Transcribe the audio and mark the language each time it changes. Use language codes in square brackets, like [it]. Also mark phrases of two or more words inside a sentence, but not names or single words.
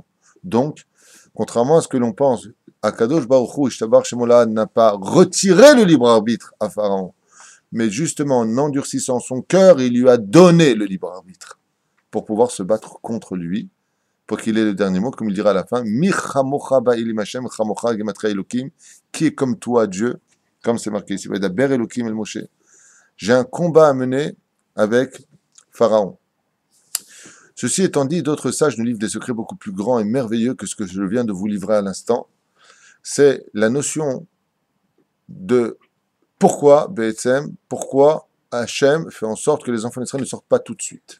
[fr] Donc, contrairement à ce que l'on pense, [he] Akadosh Baruch Hu, Ishtabar Shemolahad [fr] n'a pas retiré le libre arbitre à Pharaon, mais justement en endurcissant son cœur, il lui a donné le libre arbitre pour pouvoir se battre contre lui, pour qu'il ait le dernier mot, comme il dira à la fin, [he] Mi chamocha ba'ilim Hashem, chamocha gematria Elokim, [fr] qui est comme toi, Dieu, comme c'est marqué ici, [he] Daber Elokim el Moshe. [fr] J'ai un combat à mener avec Pharaon. Ceci étant dit, d'autres sages nous livrent des secrets beaucoup plus grands et merveilleux que ce que je viens de vous livrer à l'instant. C'est la notion de pourquoi Hachem fait en sorte que les enfants d'Israël ne sortent pas tout de suite.